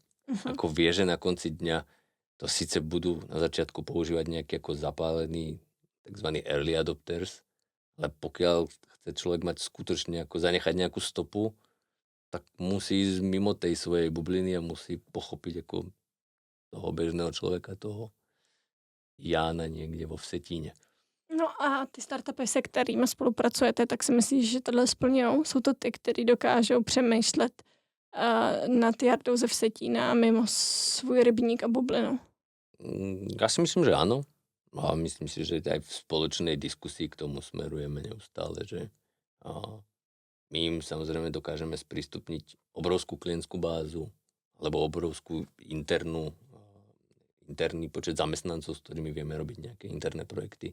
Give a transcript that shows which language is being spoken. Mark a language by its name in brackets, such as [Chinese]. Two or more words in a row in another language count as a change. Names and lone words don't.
[Slovak] Ako vie, že na konci dňa to síce budú na začiatku používať nejaký zapálení tzv. [English] Early adopters, [Slovak] ale pokiaľ chce človek mať skutočne zanechať nejakú stopu, tak musí ísť mimo tej svojej bubliny a musí pochopiť toho bežného človeka, toho Jána niekde vo Vsetíne. [Czech] No a ty startupy, se kterými spolupracujete, tak si myslíš, že tohle splňují? Jsou to ty, kteří dokážou přemýšlet nad Jardou ze Vsetína mimo svůj rybník a bublinu? [Slovak] Ja si myslím, že áno. A myslím si, že aj v spoločnej diskusii k tomu smerujeme neustále, že my im samozrejme dokážeme sprístupniť obrovskú klientskú bázu alebo obrovskú interný počet zamestnancov, s ktorými vieme robiť nejaké interné projekty.